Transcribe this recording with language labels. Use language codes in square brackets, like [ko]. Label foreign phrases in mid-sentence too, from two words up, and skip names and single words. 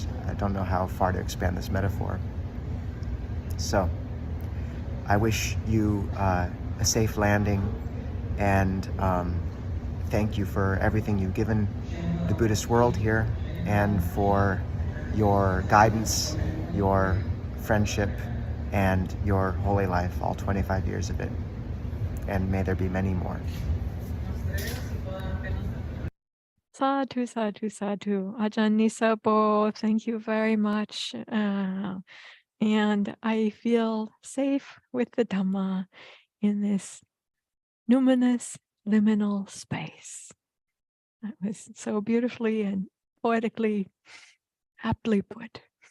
[en] I don't know how far to expand this metaphor. So I wish you a safe landing, and thank you for everything you've given the Buddhist world here, and for your guidance, your friendship, and your holy life, all 25 years of it. And may there be many more. [pi] Sadhu, sadhu, sadhu. [en] Ajahn Nisapo, thank you very much. And I feel safe with the Dhamma in this numinous liminal space. That was so beautifully and poetically aptly put.